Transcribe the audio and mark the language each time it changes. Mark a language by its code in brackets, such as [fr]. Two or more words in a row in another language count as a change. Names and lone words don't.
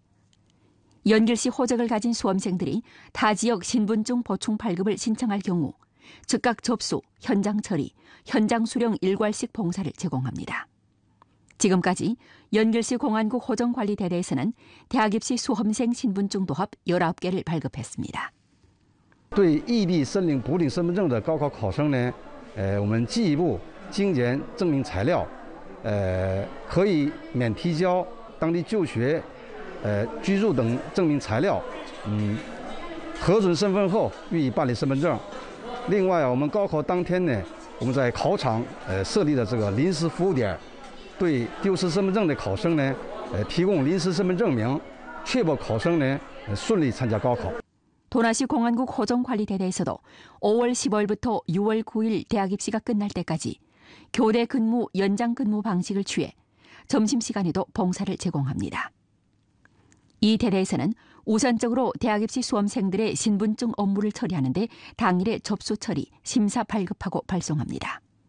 [ko] 연길시 호적을 가진 수험생들이 타 지역 신분증 보충 발급을 신청할 경우 즉각 접수, 현장 처리, 현장 수령 일괄식 봉사를 제공합니다. 지금까지 연길시 공안국 호정관리대대에서는 대학 입시 수험생 신분증 도합 19개를 발급했습니다. [zh] 对异地申领补领身份证的高考考生呢，我们进一步精简证明材料，可以免提交当地就学、居住等证明材料，核准身份后予以办理身份证。另外，我们高考当天呢，我们在考场设立的这个临时服务点，对丢失身份证的考生呢，提供临时身份证明，确保考生呢顺利参加高考。 [ko] 도나시 공안국 호정관리대대에서도 5월 15일부터 6월 9일 대학 입시가 끝날 때까지 교대 근무, 연장 근무 방식을 취해 점심시간에도 봉사를 제공합니다. 이 대대에서는 우선적으로 대학 입시 수험생들의 신분증 업무를 처리하는데 당일에 접수 처리, 심사 발급하고 발송합니다.